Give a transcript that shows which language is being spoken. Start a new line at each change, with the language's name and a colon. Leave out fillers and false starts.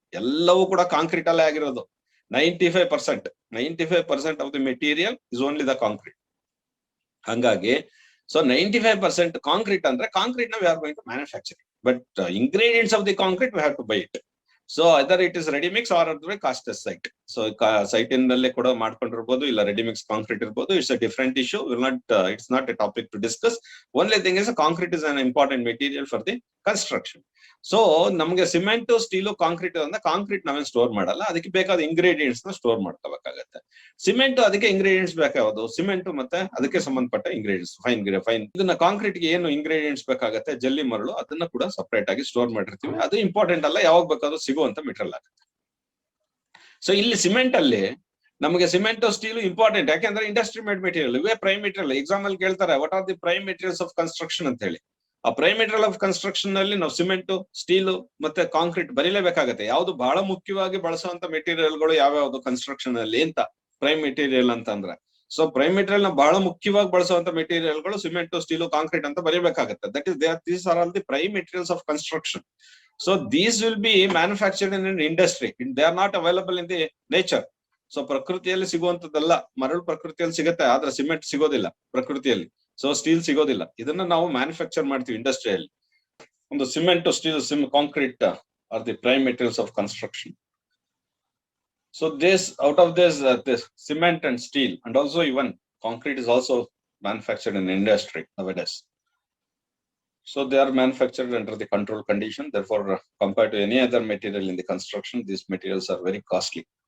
Kannada: ಎಲ್ಲವೂ ಕೂಡ ಕಾಂಕ್ರೀಟ್ ಅಲ್ಲೇ ಆಗಿರೋದು.
English: 95% of the material is only the concrete. ಹಂಗಾಗಿ so 95% concrete ಅಂದ್ರೆ concrete ನ we are going to manufacturing, but ingredients of the concrete we have to buy it. So other it is ready mix or other cast site.
Kannada: So site ನಲ್ಲೇ ಕೂಡ ಮಾಡ್ಕೊಂಡಿರ್ಬೋದು, ಇಲ್ಲ ready mix concrete ಇರ್ಬೋದು.
English: It's a different issue. It's not a topic to discuss. Only thing is concrete is an important material for the construction.
Kannada: So ನಮ್ಗೆ cement, steel, concrete ಅಂದ್ರೆ concrete ನಾವೇನ್ store ಮಾಡಲ್ಲ, ಅದಕ್ಕೆ ಬೇಕಾದ ಇಂಗ್ರೀಡಿಯೆಂಟ್ಸ್ ನ store ಮಾಡ್ಕೋಬೇಕಾಗತ್ತೆ. Cement ಅದಕ್ಕೆ ಇಂಗ್ರೀಡಿಯೆಂಟ್ಸ್ ಬೇಕಾಗೋದು ಸಿಮೆಂಟ್ ಮತ್ತೆ ಅದಕ್ಕೆ ಸಂಬಂಧಪಟ್ಟ ಇಂಗ್ರೀಡಿಯೆಂಟ್ಸ್ ಫೈನ್. ಇದನ್ನ ಕಾಂಕ್ರೀಟ್ ಗೆ ಏನು ಇಂಗ್ರೀಡಿಯೆಂಟ್ಸ್ ಬೇಕಾಗತ್ತೆ, ಜಲ್ಲಿ ಮರಳು, ಅದನ್ನ ಕೂಡ ಸಪರೇಟ್ ಆಗಿ ಸ್ಟೋರ್ ಮಾಡಿರ್ತೀವಿ. ಅದು ಇಂಪಾರ್ಟೆಂಟ್ ಅಲ್ಲ, ಯಾವಾಗ ಬೇಕಾದ್ರೂ ಸಿಗುವಂತ ಮೆಟೀರಿಯಲ್ ಆಗುತ್ತೆ. ಸೊ ಇಲ್ಲಿ ಸಿಮೆಂಟ್ ಅಲ್ಲಿ ನಮಗೆ ಸಿಮೆಂಟ್, ಸ್ಟೀಲು ಇಂಪಾರ್ಟೆಂಟ್. ಯಾಕೆಂದ್ರೆ ಇಂಡಸ್ಟ್ರಿ ಮೇಡ್ ಮೆಟೀರಿಯಲ್, ಇವೇ ಪ್ರೈಮ್ ಮೆಟೀರಿಯಲ್. ಎಕ್ಸಾಮ್ ಅಲ್ಲಿ ಕೇಳ್ತಾರೆ
English: what are the prime materials of construction
Kannada: ಅಂತ ಹೇಳಿ. ಆ ಪ್ರೈಮ್ ಮೆಟೀರಿಯಲ್ ಆಫ್ ಕನ್ಸ್ಟ್ರಕ್ಷನ್ ನಲ್ಲಿ ನಾವು ಸಿಮೆಂಟ್, ಸ್ಟೀಲು ಮತ್ತೆ ಕಾಂಕ್ರೀಟ್ ಬರೀಲೇಬೇಕಾಗತ್ತೆ. ಯಾವ್ದು ಬಹಳ ಮುಖ್ಯವಾಗಿ ಬಳಸುವಂತ ಮೆಟೀರಿಯಲ್ಗಳು ಯಾವ್ಯಾವ್ದು ಕನ್ಸ್ಟ್ರಕ್ಷನ್ ಅಲ್ಲಿ ಅಂತ ಪ್ರೈಮ್ ಮೆಟೀರಿಯಲ್ ಅಂತ ಅಂದ್ರೆ. ಸೊ ಪ್ರೈಮ್ ಮೆಟೀರಿಯಲ್ ನ ಬಹಳ ಮುಖ್ಯವಾಗಿ ಬಳಸುವಂತ ಮೆಟೀರಿಯಲ್ಗಳು ಸಿಮೆಂಟ್, ಸ್ಟೀಲು, ಕಾಂಕ್ರೀಟ್ ಅಂತ ಬರೀಬೇಕಾಗತ್ತೆ.
English: That is these are all the prime materials of construction. So these will be manufactured in an industry. They are not available in the nature.
Kannada: So ಪ್ರಕೃತಿಯಲ್ಲಿ ಸಿಗುವಂತದ್ದಲ್ಲ. ಮರಳು ಪ್ರಕೃತಿಯಲ್ಲಿ ಸಿಗುತ್ತೆ, ಆದ್ರೆ ಸಿಮೆಂಟ್ ಸಿಗೋದಿಲ್ಲ ಪ್ರಕೃತಿಯಲ್ಲಿ. ಸೊ ಸ್ಟೀಲ್ ಸಿಗೋದಿಲ್ಲ. ಇದನ್ನ ನಾವು ಮ್ಯಾನುಫ್ಯಾಕ್ಚರ್ ಮಾಡ್ತೀವಿ ಇಂಡಸ್ಟ್ರಿಯಲ್ಲಿ.
English: ಒಂದು cement, steel, concrete are the prime materials of construction. So this out of this cement and steel, and also even concrete is also manufactured in industry nowadays. So they are manufactured under the controlled condition. Therefore, compared to any other material in the construction, these materials are very costly.